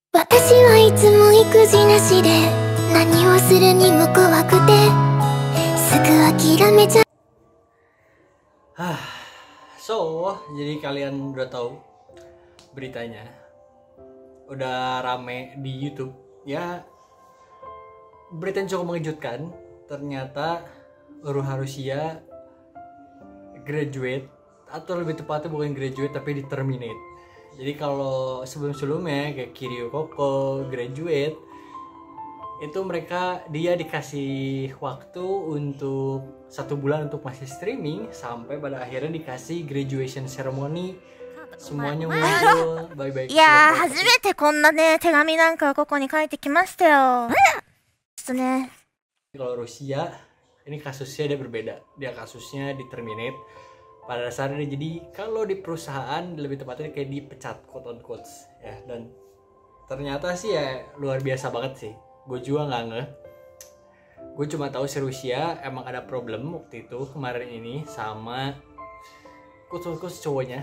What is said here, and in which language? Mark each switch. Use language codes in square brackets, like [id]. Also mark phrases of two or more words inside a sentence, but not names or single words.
[ja] 私はいつも育児なしで何をするにも怖くてすぐ諦めちゃう。 [id] So, jadi kalian udah tahu beritanya, udah rame di YouTube ya. Berita yang cukup mengejutkan, ternyata Uruha Rusia graduate, atau lebih tepatnya bukan graduate tapi di-terminate. Jadi kalau sebelum-sebelumnya kayak Kiryu Koko graduate, itu dia dikasih waktu untuk 1 bulan untuk masih streaming, sampai pada akhirnya dikasih [en] graduation ceremony, [id] semuanya ngumpul baik-baik. [ja] いやー、初めてこんなね、手紙なんかここに書いてきましたよ。ちょっとね。 [id] Kalau Rusia, ini kasusnya dia berbeda. Dia kasusnya di-terminate. Pada dasarnya jadi kalau di perusahaan lebih tepatnya kayak dipecat, [en] quote on quotes [id] ya. Dan ternyata sih ya luar biasa banget sih. Gue juga nggak ngeh. Gue cuma tahu si Rusia emang ada problem waktu itu kemarin ini sama quote cowoknya.